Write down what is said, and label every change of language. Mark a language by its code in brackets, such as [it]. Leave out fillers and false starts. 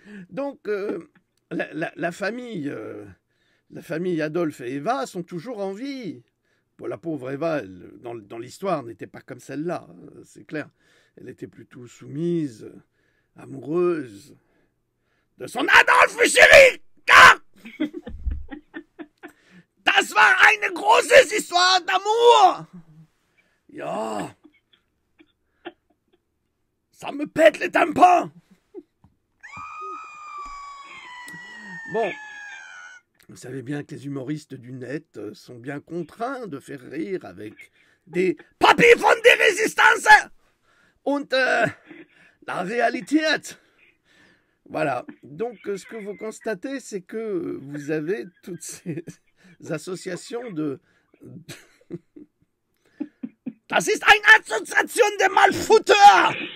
[fr] Donc, la famille Adolphe et Eva sont toujours en vie. Bon, la pauvre Eva, dans l'histoire, n'était pas comme celle-là, c'est clair. Elle était plutôt soumise, amoureuse de son Adolphe chéri. [de] Das war eine große [fr] Histoire d'amour. [de] Ja. [fr] Ça me pète les tampons. Bon, vous savez bien que les humoristes du net sont bien contraints de faire rire avec des Papi [de] von der Resistance und [fr] la Realität. Voilà, donc ce que vous constatez, c'est que vous avez toutes ces associations de... [de] Das ist eine [fr] Association de Malfouteurs.